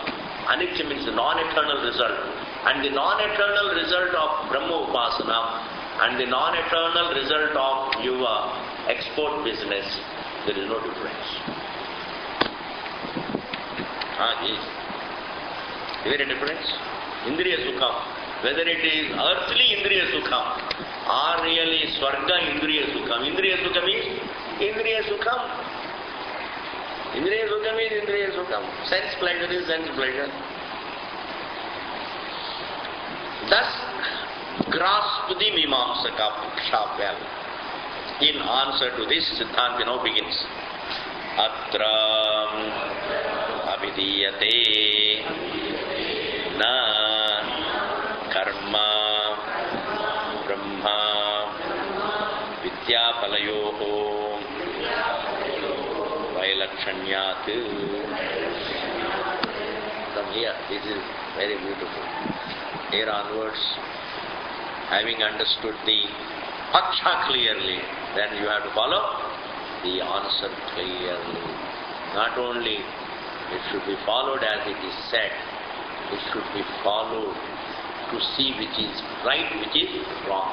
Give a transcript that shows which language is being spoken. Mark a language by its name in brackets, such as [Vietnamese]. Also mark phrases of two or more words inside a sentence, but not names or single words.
[English] Anitya means the non-eternal result. And the non-eternal result of [Sanskrit] Brahma Upasana [English] and the non-eternal result of your export business, there is no difference. Yes. Is there a difference? [Sanskrit] Indriya Sukham. [English] Whether it is earthly [Sanskrit] Indriya Sukham [English] or really [Sanskrit] Swarga Indriya Sukham. Indriya Sukham is Indriya Sukham. Indriya Sukham is Indriya Sukham. [English] Sense pleasure is sense pleasure. Thus, grasp the [Sanskrit] Mimamsaka Puksha [English] well. In answer to this, Siddhanta now begins. [Sanskrit] Atra abhidiyate na karma brahma vidyapalayoho vailakshanyat. [English] From here, this is very beautiful. Here onwards, having understood the Paksha clearly, then you have to follow the answer clearly. Not only it should be followed as it is said, it should be followed to see which is right, which is wrong.